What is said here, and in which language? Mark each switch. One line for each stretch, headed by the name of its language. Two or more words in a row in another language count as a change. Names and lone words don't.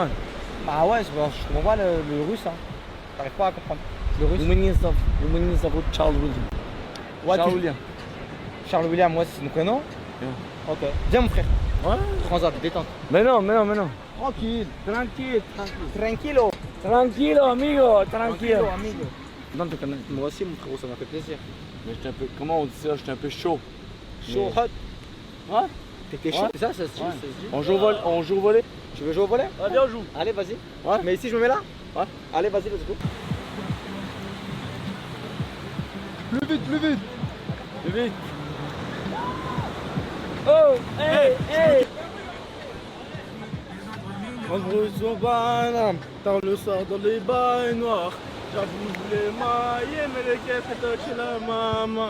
French: Bah ouais, je comprends pas le russe. Hein. T'arrives pas à comprendre. Le russe.
Russian: Мне зовут Charles William.
French: Ouais, Charles tu- William. Charles William, moi c'est mon prénom. Yeah. Ok. Viens mon frère. Ouais. Transat, détente. Mais non. Tranquille. Tranquille. Tranquilo. Amigo. amigo. Non, tu connais. Moi aussi mon frérot, ça m'a fait plaisir. Mais j'étais un peu. Comment on dit ça? J'étais un peu chaud. Chaud, hot. Ouais. T'étais chaud, Ouais. ça se dit, Ouais. ça se dit. On joue au volet? Tu veux jouer au volet? Ouais, viens, on joue. Allez, vas-y. Ouais. Mais ici je me mets là? Ouais. Allez, vas-y,
English: let's go.
French: Plus vite. Vite. Oh, hey. On brûle son banane, tard le soir dans les bails noirs. J'avoue les mailles, mais les caisses étaient chez la maman.